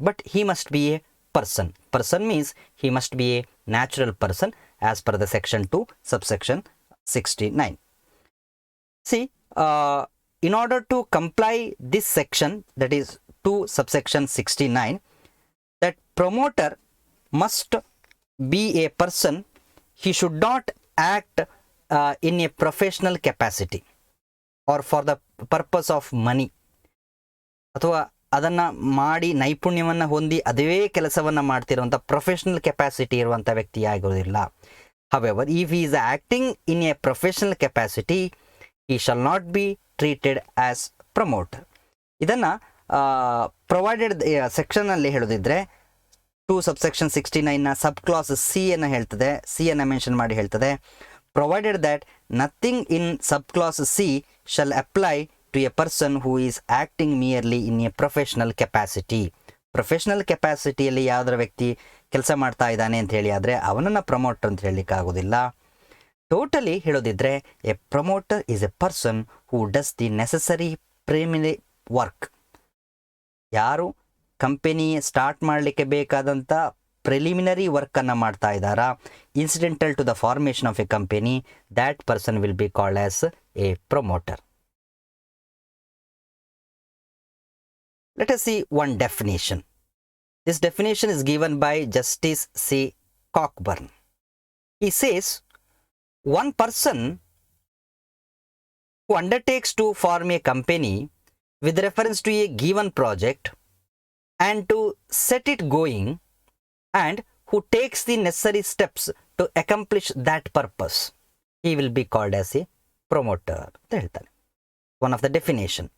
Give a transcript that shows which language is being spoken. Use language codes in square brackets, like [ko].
[en] But he must be a person means he must be a natural person as per the section 2 subsection 69. C in order to comply this section, that is 2 subsection 69, that promoter must be a person. He should not act in a professional capacity or for the purpose of money, [kn] ಅಥವಾ ಅದನ್ನು ಮಾಡಿ ನೈಪುಣ್ಯವನ್ನು ಹೊಂದಿ ಅದೇ ಕೆಲಸವನ್ನು ಮಾಡ್ತಿರುವಂಥ professional capacity ಇರುವಂಥ ವ್ಯಕ್ತಿ ಆಗಿರೋದಿಲ್ಲ. [en] However, if he is acting in a professional capacity, he shall not be treated as promoter. [kn] ಇದನ್ನು ಪ್ರೊವೈಡೆಡ್ ಸೆಕ್ಷನಲ್ಲಿ ಹೇಳೋದಿದ್ರೆ 2 ಸಬ್ಸೆಕ್ಷನ್ 69ನ ಸಬ್ ಕ್ಲಾಸ್ ಸಿಯನ್ನು ಹೇಳ್ತದೆ, ಸಿಯನ್ನು ಮೆನ್ಷನ್ ಮಾಡಿ ಹೇಳ್ತದೆ, [en] Provided that nothing in sub clause C shall apply to a person who is acting merely in a professional capacity. [kn] Professional ಕೆಪಾಸಿಟಿಯಲ್ಲಿ ಯಾವುದರ ವ್ಯಕ್ತಿ ಕೆಲಸ ಮಾಡ್ತಾ ಇದ್ದಾನೆ ಅಂತ ಹೇಳಿ ಆದರೆ ಅವನನ್ನು ಪ್ರಮೋಟರ್ ಅಂತ ಹೇಳಲಿಕ್ಕೆ ಆಗೋದಿಲ್ಲ. Totally ಹೇಳೋದಿದ್ರೆ [en] A promoter is a person who does the necessary preliminary work. [kn] ಯಾರು ಕಂಪನಿ ಸ್ಟಾರ್ಟ್ ಮಾಡಲಿಕ್ಕೆ ಬೇಕಾದಂಥ ಪ್ರಿಲಿಮಿನರಿ ವರ್ಕನ್ನು ಮಾಡ್ತಾ ಇದ್ದಾರಾ, [en] Incidental to the formation of a company, that person will be called as a promoter. Let us see one definition. This definition is given by Justice C. Cockburn. He says one person who undertakes to form a company with reference to a given project and to set it going, and who takes the necessary steps to accomplish that purpose, he will be called as a promoter [kn] ಅಂತ ಹೇಳ್ತಾನೆ. [en] One of the definition.